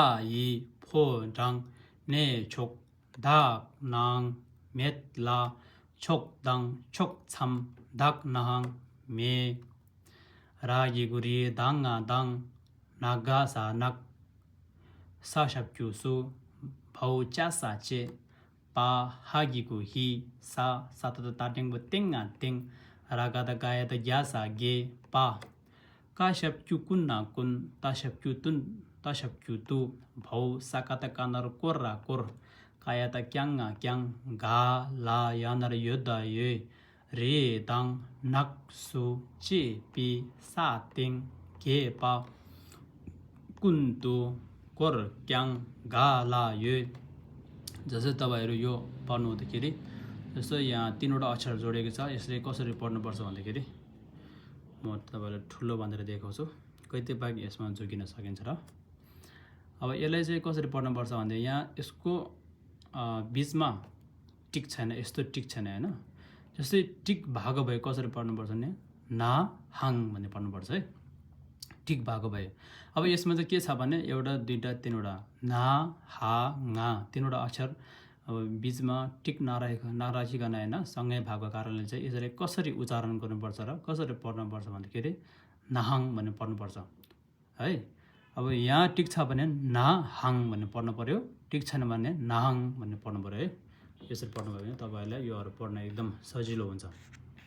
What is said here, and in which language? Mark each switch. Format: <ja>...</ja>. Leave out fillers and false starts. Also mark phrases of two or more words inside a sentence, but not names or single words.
<ne>यि फो डांग ने छोक दाक नांग मेद ला छोक दांग छोक छम दाक नांग मे रागिगुरी दांगा दांग नागा सा नक साशप्क्यु सु भाउ चासा चे पा हागिगु हि सा सातता ताटिंगबो तेंगा तेंग रागादा गायाता ग्यासा गे पा काशप्क्यु कुन्ना कुन ताशप्क्यु तु भाउ साकाता कानार कोर्रा कोर कायाता क्यांगा क्यांग गा ला यानार योदा ये रे दांग नक सु चे पी सा तेंग गे पा कुन्तु कोर क्यांग गा ला ये जसै तपाईहरु यो पढ्नु हुँदाखेरि जस्तो यहाँ तीनवटा अक्षर जोडेको छ यसले कसरी पढ्नु पर्छ भन्दाखेरि म तपाईहरुलाई ठुलो भनेर देखाउँछु कतिपय यसमा जोगिन सकिन्छ र अब यसलाई चाहिँ कसरी पढ्नु पर्छ भन्दा यहाँ यसको बीचमा टिक छैन यस्तो टिक छैन हैन जस्तै टिक भाग भए कसरी पढ्नु पर्छ भने ना हाङ भन्ने पढ्नु पर्छ है टिक भाग भए अब यसमा चाहिँ के छ भने एउटा दुईटा तीनवटा ना हा गा तीनवटा अक्षर अब बीचमा टिक नराखिकन हैन सँगै भएको कारणले चाहिँ यसरी कसरी उच्चारण गर्नुपर्छ र कसरी पढ्नुपर्छ भन्दाखेरि नाहाङ भन्ने पढ्नुपर्छ है अब यहाँ टिक छ भने ना हाङ भन्ने पढ्नु पर्यो टिक छैन भने नाहाङ भन्ने पढ्नु पर्यो है यसरी पढ्नु भयो भने तपाईहरुलाई योहरु पढ्न एकदम सजिलो हुन्छ।</ne>